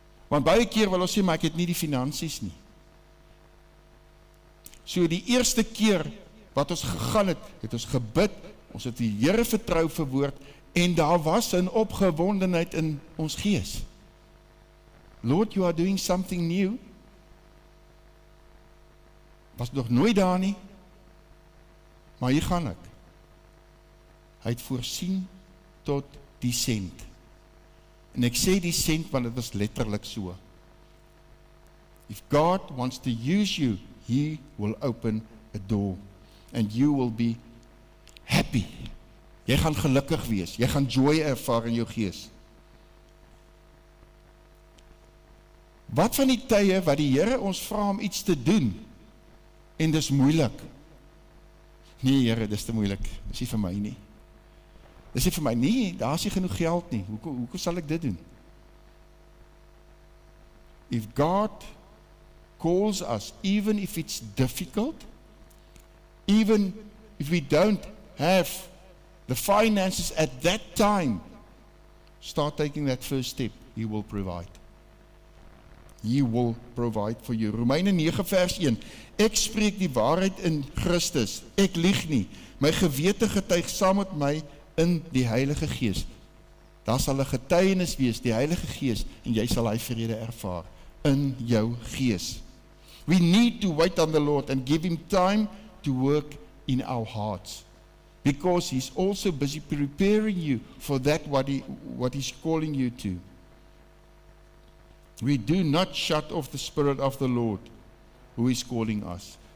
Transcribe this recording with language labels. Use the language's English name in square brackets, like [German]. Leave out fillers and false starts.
[Afrikaans] Want baie keer wil ons sê, maar ek het nie die finansies nie. So die eerste keer wat ons gegaan het, het ons gebid, ons het die Here vertrou vir woord, En daar was 'n opgewondenheid in ons gees. [English] Lord, you are doing something new. [Afrikaans] Was nog nooit daar nie, maar hier gaan ek. Hy het voorsien tot die sent. En ek sê die sent, want dit was letterlik so. [English] If God wants to use you, He will open a door, and you will be happy. [Afrikaans] Jy gaan gelukkig wees, jy gaan joy ervaar in jou gees. Wat van die tye wat die Here ons vra om iets te doen, en dis moeilik? Nee Here, dis te moeilik, dis nie vir my nie. Dis nie vir my nie, daar is nie genoeg geld nie, hoekom sal ek dit doen? [English] If God calls us, even if it's difficult, even if we don't have the finances at that time, start taking that first step, He will provide. He will provide for you. [Afrikaans] Romeine 9 vers 1, ek spreek die waarheid in Christus, ek lieg nie, my gewete getuig saam met my in die Heilige Gees. Daar sal 'n getuienis wees, die Heilige Gees, en jy sal hy vrede ervaar in jou gees. [English] We need to wait on the Lord and give Him time to work in our hearts, because He's also busy preparing you for that what He's calling you to. We do not shut off the Spirit of the Lord who is calling us.